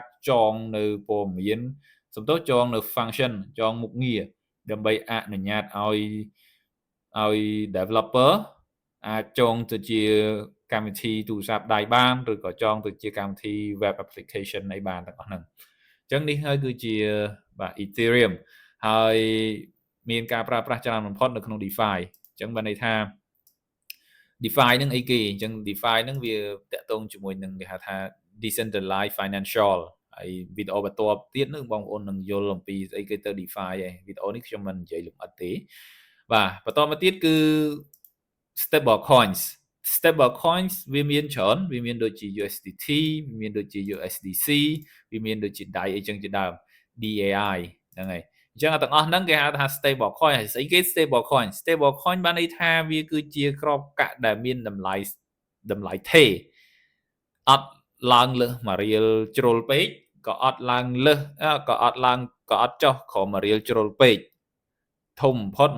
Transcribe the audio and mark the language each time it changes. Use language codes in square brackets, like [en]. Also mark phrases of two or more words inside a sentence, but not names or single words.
[km] ចងនៅព័ត៌មានសំដៅចងនៅ function ចងមុខងារដើម្បីអនុញ្ញាតឲ្យ developer អាចចងទៅជាកម្មវិធីទូរស័ព្ទដៃបានឬក៏ចងទៅជាកម្មវិធី [en] web application [km] អីបានទាំងអស់ហ្នឹងអញ្ចឹងនេះហើយគឺជាបាទ Ethereum ហើយមានការប្រើប្រាស់ច្រើនបំផុតនៅក្នុង DeFi អញ្ចឹងបានន័យថា DeFi ហ្នឹងអីគេអញ្ចឹង DeFi ហ្នឹងវាតកតងជាមួយនឹងគេហៅថា [en] decentralized financial [km] ហើយវីដេអូបន្ទាប់ទៀតនឹងបងប្អូននឹងយល់អំពីស្អីគេទៅ DeFi ឯងវីដេអូនេះខ្ញុំមិននិយាយលម្អិតទេបាទបន្តមកទៀតគឺ [en] stable coins [km] វាមានច្រើនវាមានដូចជា USDT វាមានដូចជា USDC វាមានដូចជា DAI អីចឹងជាដើម DAI ហ្នឹងហើយ អញ្ចឹងទាំងអស់ហ្នឹងគេហៅថា [en] stable coin [km] ហើយស្អីគេ [en] stable coin [km] បានន័យថាវាគឺជាក្របកាក់ដែលមានតម្លៃថេរអត់ឡើងលើស1រៀលជ្រុលពេកក៏អត់ឡើងលើសក៏អត់ចុះក្រោម1រៀលជ្រុលពេកធំបំផុត